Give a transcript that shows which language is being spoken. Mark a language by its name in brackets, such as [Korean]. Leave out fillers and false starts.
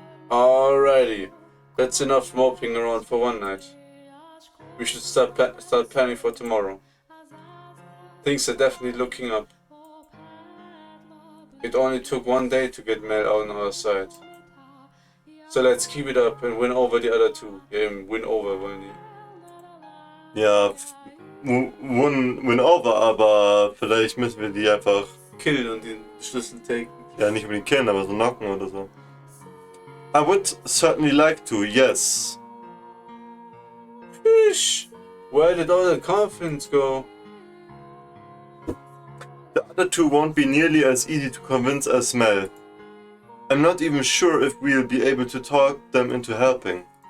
[English] Alrighty, that's enough moping around for one night. We should start planning for tomorrow. Things are definitely looking up. It only took one day to get Mel on our side. So let's keep it up and win over the other two. Win over [German] wollen die. Ja, [English] win over, [German] aber vielleicht müssen wir die einfach... Killen und den Schlüssel taken. Ja, nicht unbedingt killen, aber so knocken oder so. [English] I would certainly like to, yes. Fish! Where did all the confidence go? The other two won't be nearly as easy to convince as Mel. I'm not even sure if we'll be able to talk them into helping.